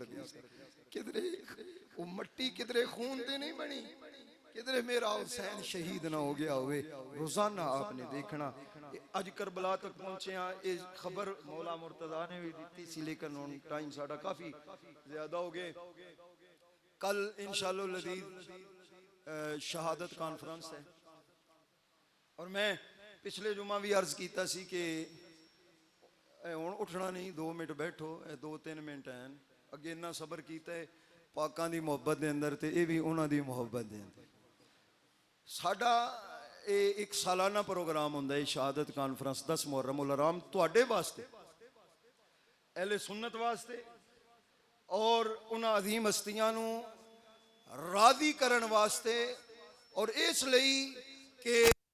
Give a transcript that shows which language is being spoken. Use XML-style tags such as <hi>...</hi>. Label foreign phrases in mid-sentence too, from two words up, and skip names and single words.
<pa>دی سا کدرے وہ مٹی کدرے خون دے نہیں بنی کدرے میرا حسین شہید نہ ہو گیا ہوئے روزانہ</pa> <ur>آپ نے دیکھنا اج کربلا تک پہنچے ہیں</ur> <pa>یہ خبر مولا مرتضیٰ نے بھی دیتی سی لیکن ٹائم ساڑھا کافی زیادہ ہو گئے کل</pa> <ar>انشاءاللہ العزیز</ar> <pa>شہادت کانفرنس ہے اور میں پچھلے جمعہ بھی عرض کیتا سی کہ اٹھنا نہیں 2 منٹ بیٹھو 2-3 منٹ ہیں اگے اتنا صبر کیتا ہے پاکاں دی محبت دے اندر تے اے بھی انہاں دی محبت دے اندر ساڈا ایک سالانہ پروگرام ہوندا ہے شہادت کانفرنس 10 محرم الحرام تواڈے واسطے اہل سنت واسطے اور انہاں عظیم ہستیاں نو راضی کرن واسطے اور اس لئی کہ</pa>